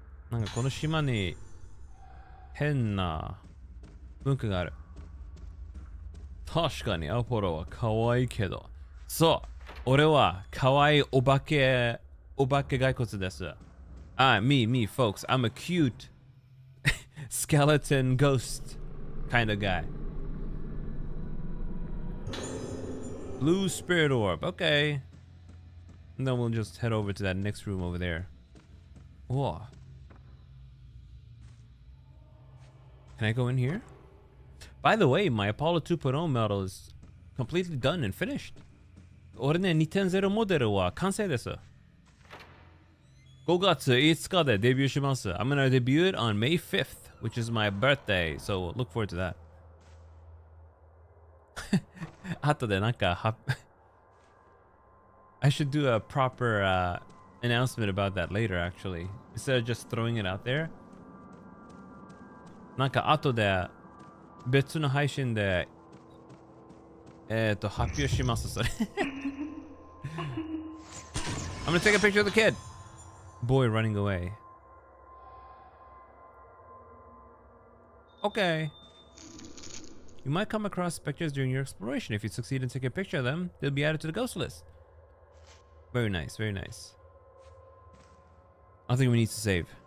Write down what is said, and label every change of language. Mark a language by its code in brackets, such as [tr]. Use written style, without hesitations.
[ja] なんかこの島に変な文化がある。確かにアポロは可愛いけど。そう。俺は可愛いお化け骸骨です。 [en] Me, folks. I'm a cute skeleton ghost kind of guy. Blue spirit orb. Okay. And then we'll just head over to that next room over there. Whoa. Can I go in here? By the way, my Apollo 2.0 model is completely done and finished. [ja] 俺ね、2.0 モデルは完成です。 [en] 5月5日でデビューします。 I'm gonna debut it on May 5th, which is my birthday, so look forward to that. 後でなんか I should do a proper announcement about that later, actually. Instead of just throwing it out there. [ja] なんか後で別の配信で発表します、それ。 [en] I'm gonna take a picture of the kid. Boy running away. Okay. You might come across specters during your exploration. If you succeed in taking a picture of them, they'll be added to the ghost list. Very nice, very nice. I think we need to save.